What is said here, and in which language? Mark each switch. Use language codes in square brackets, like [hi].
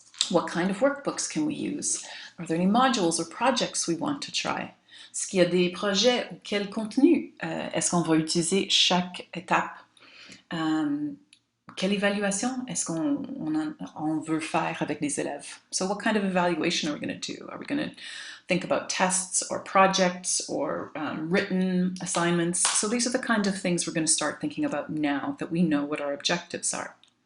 [en] What kind of workbooks can we use? Are there any modules or projects we want to try? [fr] Est-ce qu'il y a des projets ou quel contenu est-ce qu'on va utiliser chaque étape? Quelle évaluation est-ce qu'on veut faire avec les élèves? [en] So what kind of evaluation are we going to do? Are we going to think about tests or projects or written assignments? So these are the kind of things we're going to start thinking about now that we know what our objectives are.